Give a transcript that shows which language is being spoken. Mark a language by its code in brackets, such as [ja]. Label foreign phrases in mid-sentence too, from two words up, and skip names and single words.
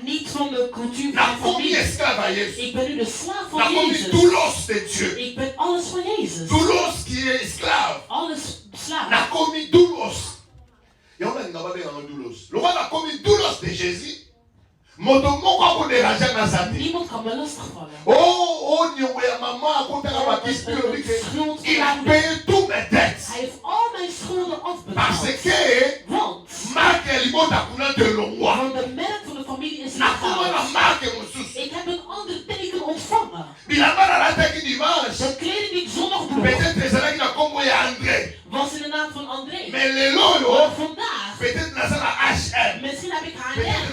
[nl] Niet van de cultuur van mijn familie. Ik ben nu de slaaf van Jezus. Ik ben alles van Jezus. Alles slaaf. Niemand kan me lastigvallen. [fr] Il a payé tous mes dettes. [nl] Hij heeft al mijn schulden afbetaald. [fr] Parce que [nl] want de merk van de familie is ik heb een ander teken ontvangen. De kleding die ik zondag droeg was in de naam van André. Maar vandaag misschien heb ik H&M.